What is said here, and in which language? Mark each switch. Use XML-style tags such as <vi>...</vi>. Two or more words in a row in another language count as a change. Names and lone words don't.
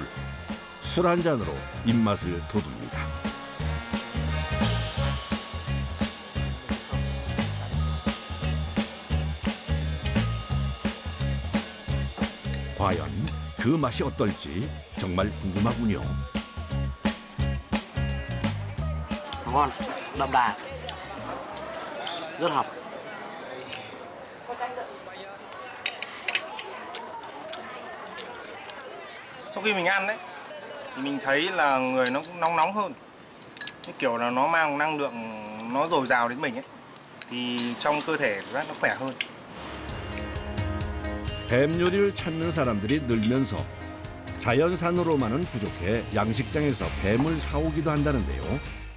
<ko>술 한 잔으로 입맛을 돋웁니다. 과연 그 맛이 어떨지 정말 궁금하군요.</ko> <vi>Ngon, đậm đà, rất hợp. Sau khi mình ăn đấy thì mình thấy là người nó cũng nóng nóng hơn, cái kiểu là nó mang năng lượng nó dồi dào đến mình ấy, thì trong cơ thể nó khỏe hơn.</vi> <ko>뱀 요리를 찾는 사람들이 늘면서 자연산으로만은 부족해 양식장에서 뱀을 사오기도 한다는데요.</ko>